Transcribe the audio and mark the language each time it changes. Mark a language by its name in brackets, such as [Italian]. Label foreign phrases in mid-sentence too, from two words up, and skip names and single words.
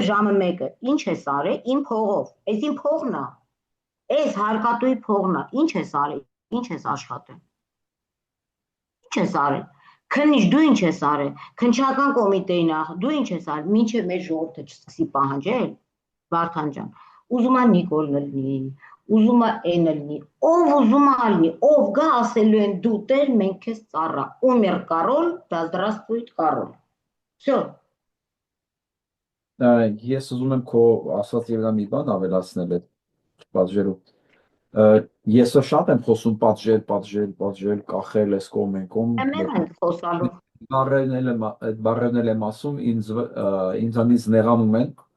[Armenian] ժամը 1-ը, ինչ ես արել, իմ փողով, այս իմ փողն է, այս հարկատուի փողն է, ինչ ես արել, ինչ ես աշխատել, ինչ ես արել, քննիչ դու ինչ ես արել, քննչական կոմիտեին դու ինչ ես արել, մինչև մեր ժողովուրդը չսկսի պահանջել, Վարդան ջան, ուզում է Նիկոլն լինի, ուզում է Էնը լինի, ով ուզում է լինի, ով գա ասելու են դու տեր, մենք քեզ ծառա, [Russian] умер король, да здравствует король, всё, [Armenian] ես ուզում եմ քո ասած եւ դա մի բան ավելացնել այդ պատժերով, ես շատ եմ խոսում պատժել, կախել այս կողմ են կողմ, Εμένα խոսալով, այդ բառերն եմ ասում, ինձանից նեղանում են,